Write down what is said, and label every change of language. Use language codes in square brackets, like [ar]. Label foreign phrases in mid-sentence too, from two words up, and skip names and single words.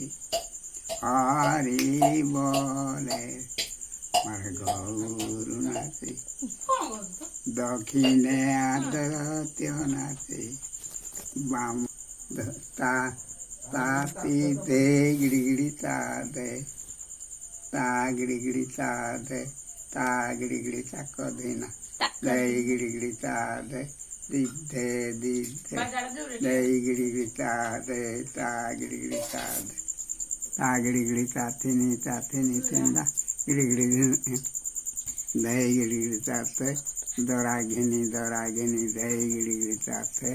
[bn] হরি বলে আমার গৌর নাচে দক্ষিণে আদিত্য নাচে বাম তা তি দে গিড়ি তা দে তা গিড়ি তা দে তা গিড়ি তাক দিনা দে গিড়ি তা দে দিদ্ধে দিদ্ধে দে গিড়ি তা দে তা গিড়ি তা দে তা গিড়ি তা তিনি তিনদা গিড়ি দে গিড়ি তাতে দরা ঘিনি দে গিড়ি তাতে